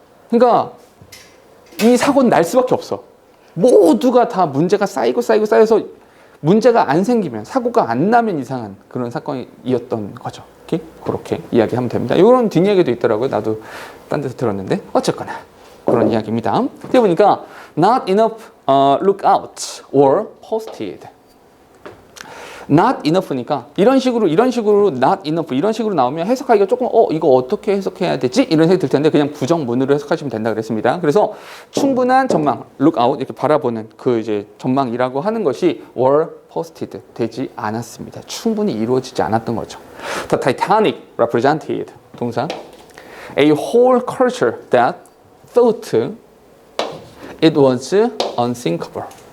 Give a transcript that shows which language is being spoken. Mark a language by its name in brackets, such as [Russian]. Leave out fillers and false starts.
[Korean] 그러니까 이 사고는 날 수밖에 없어. 모두가 다 문제가 쌓여서 문제가 안 생기면, 사고가 안 나면 이상한 그런 사건이었던 거죠. 오케이? 그렇게 이야기하면 됩니다. 이런 뒷이야기도 있더라고요. 나도 딴 데서 들었는데 어쨌거나 그런 이야기입니다. [English] 그러다 보니까 not enough lookout or posted. [Korean] not enough니까 이런 식으로 not enough 이런 식으로 나오면 해석하기가 조금 이거 어떻게 해석해야 되지? 이런 생각이 들 텐데 그냥 부정문으로 해석하시면 된다 그랬습니다. 그래서 충분한 전망, look out 이렇게 바라보는 그 이제 전망이라고 하는 것이 [English] were posted [Korean] 되지 않았습니다. 충분히 이루어지지 않았던 거죠. [English] The Titanic represented [Korean] 동사 [English] a whole culture that thought it was unsinkable.